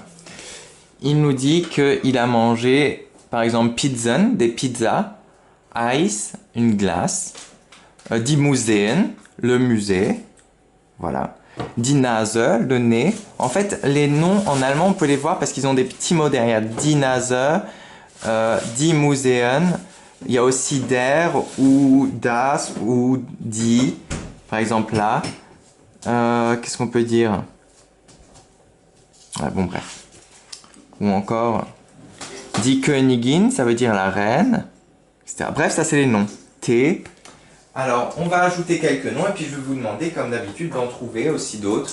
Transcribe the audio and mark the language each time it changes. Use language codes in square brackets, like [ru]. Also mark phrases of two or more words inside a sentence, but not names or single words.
[fr] Il nous dit qu'il a mangé, par exemple, Pizzen, des pizzas, Eis, une glace, [de] die Museen, [fr] le musée, voilà. [de] Die Nase, [fr] le nez. En fait, les noms en allemand, on peut les voir parce qu'ils ont des petits mots derrière. [de] Die Nase, die Museen. [fr] Il y a aussi der ou das ou die. Par exemple là. Qu'est-ce qu'on peut dire? Ouais, bon, bref. Ou encore [de] die Königin, [fr] ça veut dire la reine, etc. Bref, ça c'est les noms. T. Alors, on va ajouter quelques noms et puis je vais vous demander, comme d'habitude, d'en trouver aussi d'autres.